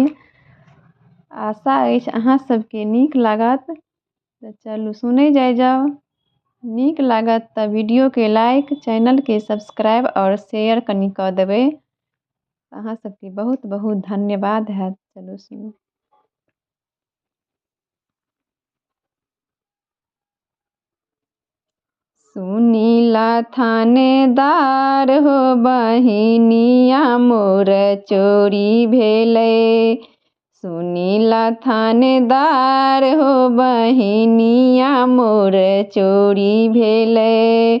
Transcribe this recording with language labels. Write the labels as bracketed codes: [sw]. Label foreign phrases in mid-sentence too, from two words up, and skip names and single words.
[mai] आशा अछि अहाँ सबके नीक लागत, तऽ चलू सुनै जाउ। नीक लागत तऽ वीडियो के लाइक, चैनल के सब्सक्राइब और शेयर कनि कऽ देबै। अहाँ सबके बहुत बहुत धन्यवाद हैत। चलू सुनू। सुनीला थानेदार हो बहिनिया मोर चोरी भेलै। सुनीला थानेदार हो बहिनिया मोर चोरी भेलै।